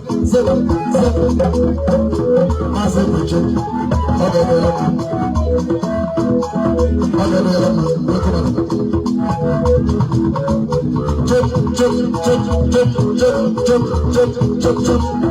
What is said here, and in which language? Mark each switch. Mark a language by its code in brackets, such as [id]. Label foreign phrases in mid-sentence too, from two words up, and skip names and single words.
[en] Zero, zero. [ig] Maazị Uche, ọ ga-emere m. Ọ ga-emere m. [en] Chop, chop, chop, chop, chop, chop, chop, chop, chop.